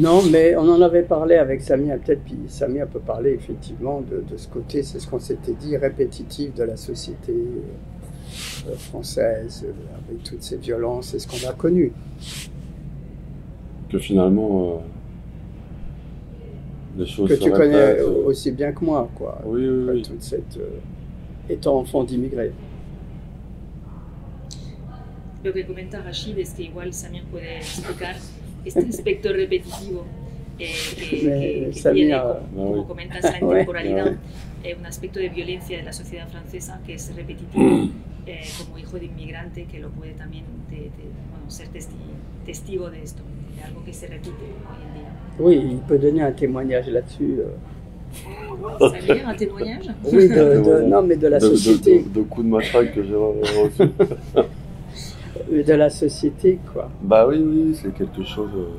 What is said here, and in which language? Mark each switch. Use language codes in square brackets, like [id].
[fr] Non, mais on en avait parlé avec Samia peut-être, puis Samia peut parler effectivement de ce côté, c'est ce qu'on s'était dit, répétitif de la société française, avec toutes ces violences et ce qu'on a connu. Que finalement, les choses que se tu connais répètent, aussi bien que moi, quoi. Oui, oui, oui. Toute cette, étant enfant d'immigrés. [es] Lo que comenta Rachid es que igual Samir puede explicar este aspecto repetitivo que tiene, como comentas, la intemporalidad, un aspecto de violencia de la sociedad francesa que es repetitivo, como hijo de inmigrante, que lo puede también bueno, ser testigo de esto, de algo que se repite hoy en día. [fr] Oui, il peut donner un témoignage là-dessus. Samir, un témoignage? Oui, non, mais de la société. De coups de matraque que j'ai reçus. De la société, quoi. Bah oui, oui, c'est quelque chose.